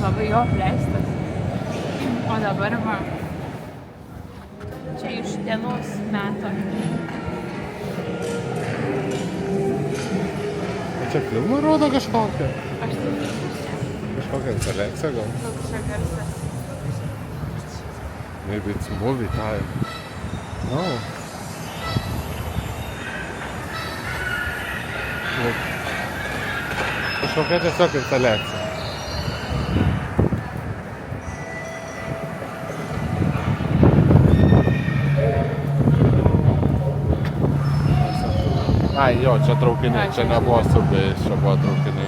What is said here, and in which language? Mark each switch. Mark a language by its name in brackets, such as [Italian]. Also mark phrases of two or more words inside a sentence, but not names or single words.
[Lithuanian] labai jo apleistas. O dabar va. Čia iš dienos meto. Čia filmą rodo kažkokią? Aš tai nežinau. Kažkokią instaliaciją gal? Koks čia garsas. [English] Maybe it's movie time. No. [Lithuanian] Kažkokia tiesiog instaliacija. Ai, jo, čia traukiniai, čia nebuvo subėjais, čia buvo traukiniai.